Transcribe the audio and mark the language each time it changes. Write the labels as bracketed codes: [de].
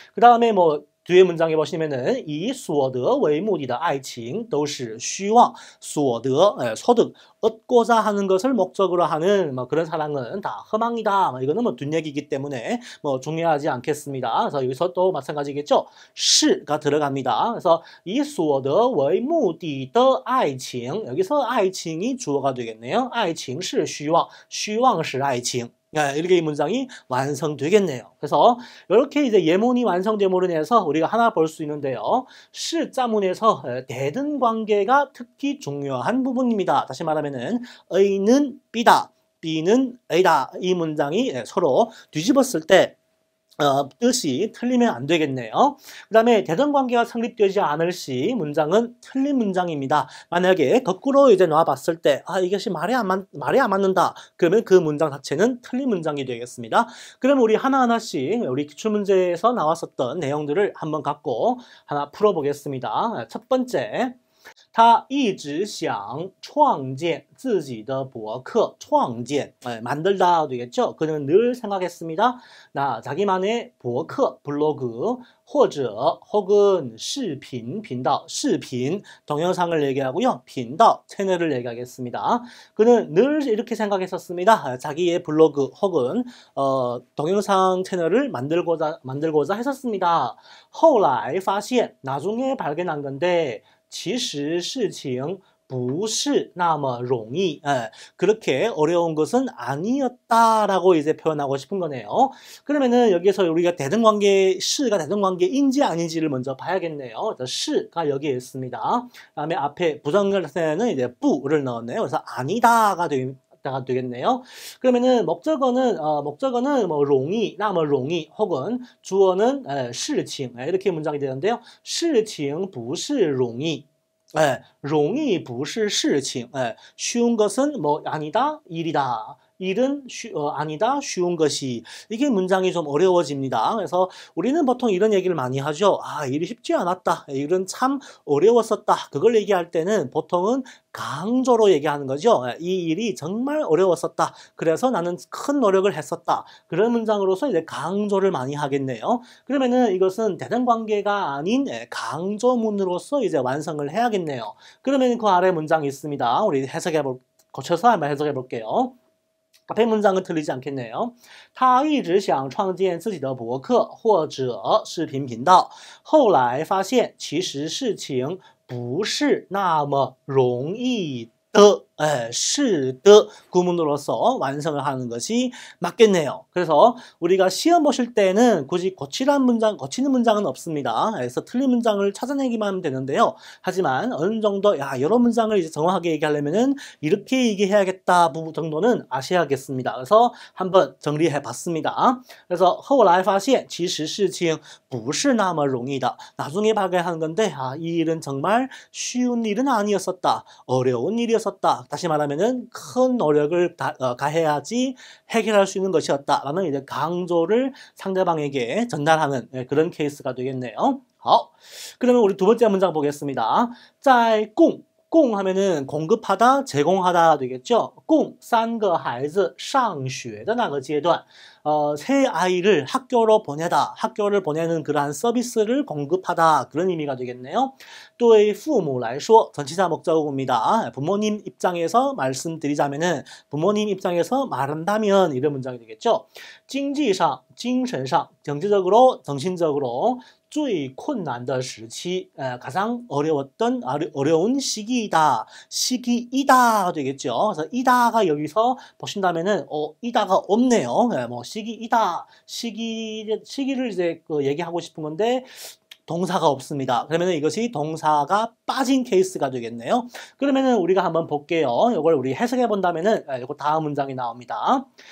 [ko] 그 다음에 뭐 뒤에 문장에 보시면은 이 [zh] 所得为目的的爱情都是虚妄 [ko] 所得 소득 얻고자 하는 것을 목적으로 하는 뭐 그런 사랑은 다 허망이다. 이거는 뭐 뒷얘기이기 때문에 뭐 중요하지 않겠습니다. 그래서 여기서 또 마찬가지겠죠. 시가 들어갑니다. 그래서 이 [zh] 所得为目的的爱情 [ko] 여기서 爱情이 주어가 되겠네요. [zh] 爱情是虚妄虚妄是爱情 [ko] 이렇게 이 문장이 완성되겠네요. 그래서 이렇게 이제 예문이 완성됨으로 인해서 우리가 하나 볼 수 있는데요. 시 자문에서 대등 관계가 특히 중요한 부분입니다. 다시 말하면은 A는 B다, B는 A다 이 문장이 서로 뒤집었을 때 뜻이 틀리면 안 되겠네요. 그 다음에 대등 관계가 성립되지 않을 시 문장은 틀린 문장입니다. 만약에 거꾸로 이제 놔봤을 때 이것이 말이 안 맞는다. 그러면 그 문장 자체는 틀린 문장이 되겠습니다. 그럼 우리 하나하나씩 우리 기출문제에서 나왔었던 내용들을 한번 갖고 하나 풀어보겠습니다. 첫 번째. [zh] 他一直想创建自己的博客创建, [ko] 만들다 되겠죠? 그는 늘 생각했습니다. 자기만의 博客 블로그, 或者 혹은 视频频道, 视频 동영상을 얘기하고요. 频道 채널을 얘기하겠습니다. 그는 늘 이렇게 생각했었습니다. 자기의 블로그 혹은 동영상 채널을 만들고자 했었습니다. [zh] 后来发现 [ko] 나중에 발견한 건데 [zh] 其实事情不是那么容易. [ko] 그렇게 어려운 것은 아니었다라고 이제 표현하고 싶은 거네요. 그러면은 여기서 우리가 대등관계, 시가 대등관계인지 아닌지를 먼저 봐야겠네요. 시가 여기에 있습니다. 그다음에 앞에 부정을 때는 이제 뿌를 넣었네요. 그래서 아니다가 되겠네요. 그러면은 목적어는 뭐容易, [zh] 那么容易 [ko] 혹은 주어는 事情 이렇게 문장이 되는데요. [zh] 事情不是容易 容易不是事情 [ko] 쉬운 것은 뭐 아니다, 일이다. 일은 아니다, 쉬운 것이. 이게 문장이 좀 어려워집니다. 그래서 우리는 보통 이런 얘기를 많이 하죠. 일이 쉽지 않았다. 일은 참 어려웠었다. 그걸 얘기할 때는 보통은 강조로 얘기하는 거죠. 이 일이 정말 어려웠었다. 그래서 나는 큰 노력을 했었다. 그런 문장으로서 이제 강조를 많이 하겠네요. 그러면은 이것은 대등 관계가 아닌 강조문으로서 이제 완성을 해야겠네요. 그러면 그 아래 문장이 있습니다. 우리 거쳐서 한번 해석해 볼게요. 앞에 문장은 틀리지 않겠네요. [zh] 他一直想创建自己的博客或者视频频道，后来发现其实事情不是那么容易的. [ko] 시드 구문으로서 완성을 하는 것이 맞겠네요. 그래서 우리가 시험 보실 때는 굳이 거치는 문장은 없습니다. 그래서 틀린 문장을 찾아내기만 하면 되는데요. 하지만 어느 정도 이런 문장을 이제 정확하게 얘기하려면은 이렇게 얘기해야겠다 정도는 아셔야겠습니다. 그래서 한번 정리해 봤습니다. [zh] 그래서 后来发现其实事情不是那么容易的. [ko] 나중에 발견하는 건데 이 일은 정말 쉬운 일은 아니었었다. 어려운 일이었었다. 다시 말하면은 큰 노력을 가해야지 해결할 수 있는 것이었다라는 이제 강조를 상대방에게 전달하는 그런 케이스가 되겠네요. 好, 그러면 우리 두 번째 문장 보겠습니다. 在供 하면은 공급하다, 제공하다 되겠죠. [zh] 供三个孩子上学的那个阶段, [ko] 세 아이를 학교를 보내는 그러한 서비스를 공급하다 그런 의미가 되겠네요. [zh] 对父母来说 [ko] 전치사 목적어입니다. 부모님 입장에서 말씀드리자면은 부모님 입장에서 말한다면 이런 문장이 되겠죠. [zh] 经济上, 精神上, [ko] 경제적으로, 정신적으로 [zh] 最困难的时期, [ko] 가장 어려운 시기이다. 시기이다 되겠죠. 그래서 이다가 여기서 보신다면은 이다가 없네요. 뭐 시기이다. 시기를 이제 얘기하고 싶은 건데 동사가 없습니다. 그러면 이것이 동사가 빠진 케이스가 되겠네요. 그러면은 우리가 한번 볼게요. 이걸 우리 해석해 본다면은 이거 다음 문장이 나옵니다.